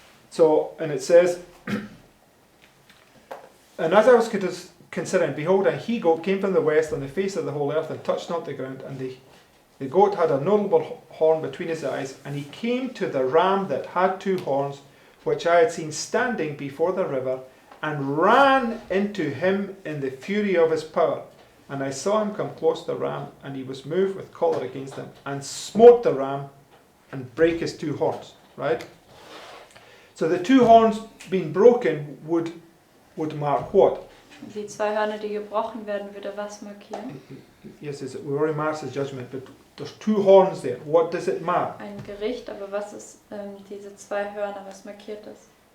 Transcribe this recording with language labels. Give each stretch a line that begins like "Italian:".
English: So, and it says, And as I was considering, behold, a he-goat came from the west on the face of the whole earth and touched not the ground, and the goat had a notable horn between his eyes, and he came to the ram that had two horns, which I had seen standing before the river, and ran into him in the fury of his power. And I saw him come close to the ram, and he was moved with choler against him, and smote the ram, and brake his two horns. Right? So the two horns being broken would mark what?
German: Die zwei Hörner, die gebrochen werden, würde was markieren?
English: Yes, we already marked the judgment, but there's two horns there. What does it mark?
German: Ein Gericht, aber was ist diese zwei Hörner, was markiert das?